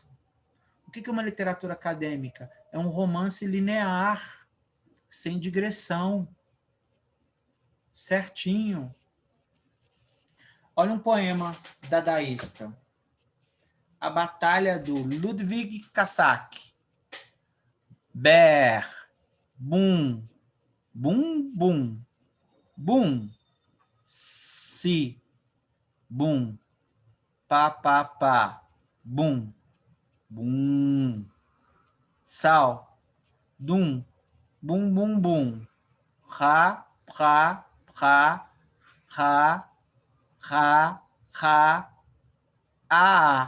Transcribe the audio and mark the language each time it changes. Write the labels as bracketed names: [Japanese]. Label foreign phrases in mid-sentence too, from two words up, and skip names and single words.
[Portuguese] O que é uma literatura acadêmica? É um romance linear, sem digressão, certinho. Olha um poema dadaísta. A Batalha do Ludwig Kassak. Ber, bum, bum, bum, bum, si, bum, pá, pá, pá, bum, bum, sal, dum, bum, bum, bum, ra, ra, ra, ra, ra, ra, a.